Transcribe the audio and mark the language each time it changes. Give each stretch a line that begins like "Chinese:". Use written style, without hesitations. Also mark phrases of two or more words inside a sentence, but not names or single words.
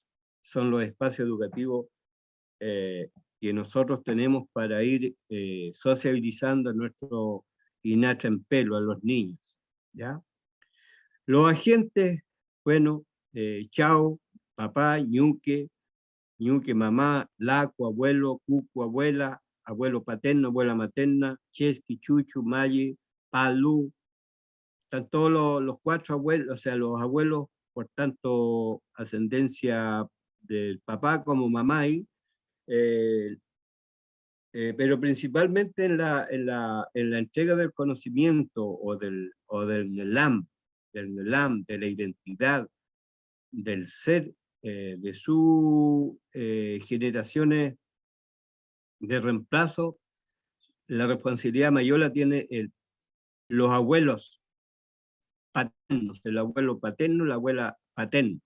Spanish: Son los espacios educativos que nosotros tenemos para ir sociabilizando a nuestro Inachempelo, a los niños, ¿ya? Los agentes, bueno, chao, papá, ñuque, mamá, laco, abuelo, cucu, abuela, abuelo paterno, abuela materna,
Mapuche: chesqui, chuchu, maye, palú,
Spanish: están todos los cuatro abuelos, o sea, los abuelos, por tanto, ascendencia del papá como mamá ahí, pero principalmente en la entrega del conocimiento o del NELAM, de la identidad, del ser, de sus generaciones de reemplazo, la responsabilidad mayor la tiene los abuelos paternos, el abuelo paterno, la abuela paterna.